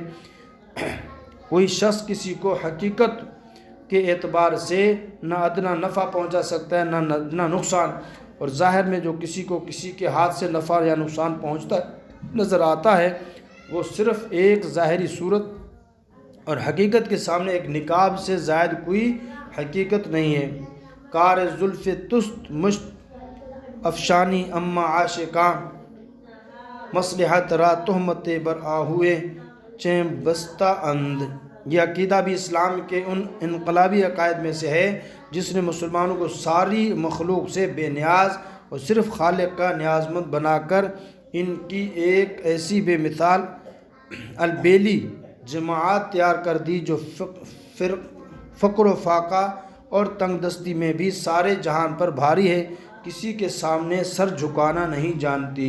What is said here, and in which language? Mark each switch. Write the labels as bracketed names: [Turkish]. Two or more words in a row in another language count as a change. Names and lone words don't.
[Urdu] کوئی شخص کسی کو حقیقت کے اعتبار سے نہ ادنا نفع پہنچا سکتا ہے نہ نقصان، اور ظاہر میں جو کسی کو کسی کے ہاتھ سے نفع یا نقصان پہنچتا نظر آتا ہے وہ صرف ایک ظاہری صورت اور حقیقت کے سامنے ایک نقاب سے زائد کوئی حقیقت نہیں ہے۔ [Persian] کار زلف تست مشت افشانی اما عاشقاں، مصلحت را تہمت بر آہوئے چیں بستہ اند۔ [Urdu] یہ عقیدہ بھی اسلام کے ان انقلابی عقائد میں سے ہے جس نے مسلمانوں کو ساری مخلوق سے بے نیاز اور صرف خالق کا نیاز مند بنا کر ان کی ایک ایسی بے مثال البیلی جماعت تیار کر دی جو فقر و فاقہ اور تنگ دستی میں بھی سارے جہان پر بھاری ہے، کسی کے سامنے سر جھکانا نہیں جانتی۔